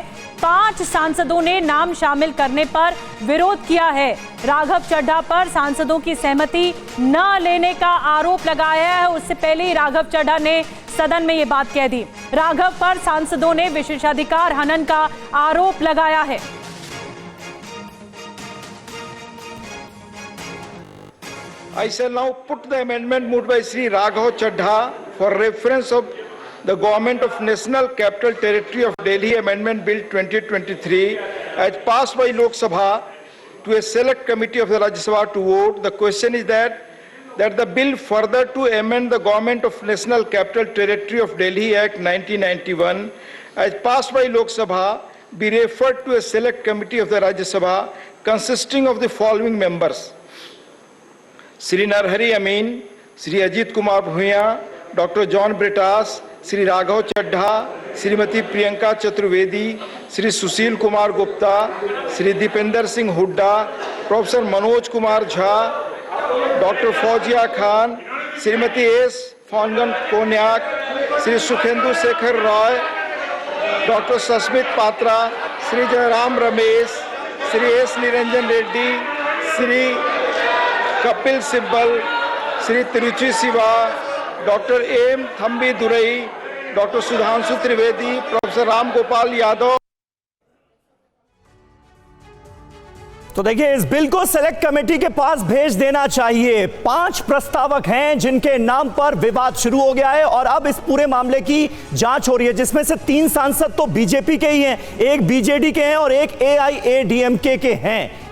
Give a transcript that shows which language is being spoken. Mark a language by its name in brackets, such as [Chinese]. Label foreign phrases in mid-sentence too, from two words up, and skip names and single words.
[Hindi] 5 सांसदों ने नाम शामिल करने पर विरोध किया है। राघव चड्ढा पर सांसदों की सहमति न लेने का आरोप लगाया है। उससे पहले ही राघव चड्ढा ने सदन में ये बात कह दी। राघव पर सांसदों ने विशेषाधिकार हनन का आरोप लगाया है। [English] I shall now put the amendment moved by Sri Raghav Chadha for reference of the Government of National Capital Territory of Delhi Amendment Bill 2023 as passed by Lok Sabha to a select committee of the Rajya Sabha to vote. The question is that the bill further to amend the Government of National Capital Territory of Delhi Act 1991 as passed by Lok Sabha be referred to a select committee of the Rajya Sabha consisting of the following members: Sri Narhari Amin, Sri Ajit Kumar Bhuiya, Dr. John Britas, Sri Raghav Chadha, Srimati Priyanka Chaturvedi, Sri Sushil Kumar Gupta, Sri Dipender Singh Hooda, Professor Manoj Kumar Jha, Dr. Fauzia Khan, Srimati S. Fangan Konyak, Sri Sukhendu Shekhar Roy, Dr. Sasmit Patra, Sri Jairam Ramesh, Sri S. Niranjan Reddy, Sri Kapil Sibbal, Sri Tiruchi Siva, Dr. M. Thambi Durai, Dr. Sudhanshu Trivedi, Professor Ram Gopal Yadav। [Hindi] तो देखिए, इस बिल को सेलेक्ट कमेटी के पास भेज देना चाहिए। 5 प्रस्तावक हैं जिनके नाम पर विवाद शुरू हो गया है और अब इस पूरे मामले की जांच हो रही है, जिसमें से 3 सांसद तो बीजेपी के ही हैं, एक बीजेडी के हैं और एक एआईएडीएमके के हैं।